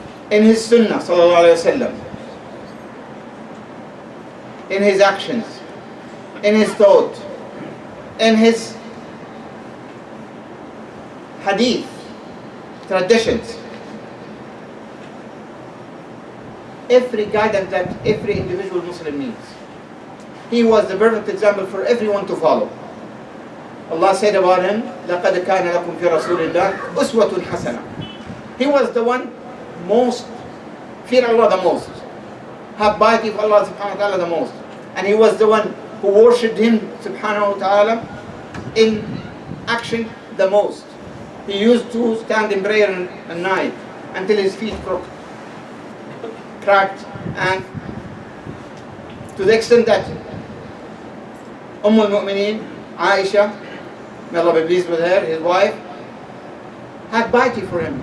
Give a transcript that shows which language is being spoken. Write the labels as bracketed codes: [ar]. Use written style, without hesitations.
[en] In his sunnah sallallahu alayhi wasallam, in his actions, in his thought, in his hadith, traditions, every guidance that every individual Muslim needs. He was the perfect example for everyone to follow. Allah said about him, [ar] لَقَدْ كَانَ لَكُمْ فِي رَسُولِ اللَّهِ أُسْوَةٌ حَسَنَةٌ. [en] He was the one most, fear Allah the most, have piety of Allah subhanahu wa ta'ala the most. And he was the one who worshipped him subhanahu wa ta'ala in action the most. He used to stand in prayer at night until his feet cracked, and to the extent that al-Mu'mineen, Aisha, may Allah be pleased with her, his wife, had piety for him.